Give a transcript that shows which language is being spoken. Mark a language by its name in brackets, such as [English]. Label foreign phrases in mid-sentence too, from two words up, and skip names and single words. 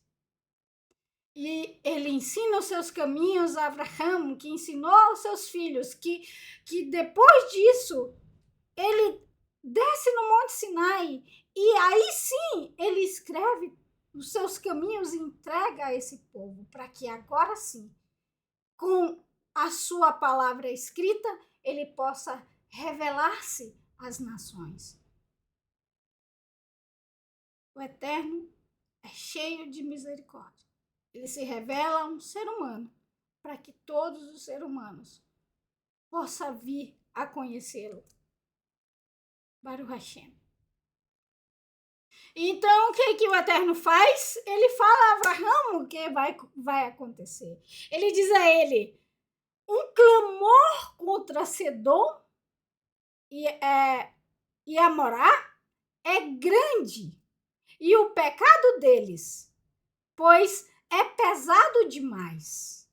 [Portuguese] E ele ensina os seus caminhos a Abraão, que ensinou aos seus filhos, que depois disso ele desce no Monte Sinai e aí sim ele escreve os seus caminhos e entrega a esse povo, para que agora sim, com a sua palavra escrita, ele possa revelar-se às nações. O Eterno é cheio de misericórdia. Ele se revela a um ser humano para que todos os seres humanos possam vir a conhecê-lo. [Hebrew] ברוך השם. [Portuguese] Então, o que o Eterno faz? Ele fala a Abraão o que vai acontecer. Ele diz a ele, um clamor contra Sedom e Amorá é grande, e o pecado deles, pois é pesado demais.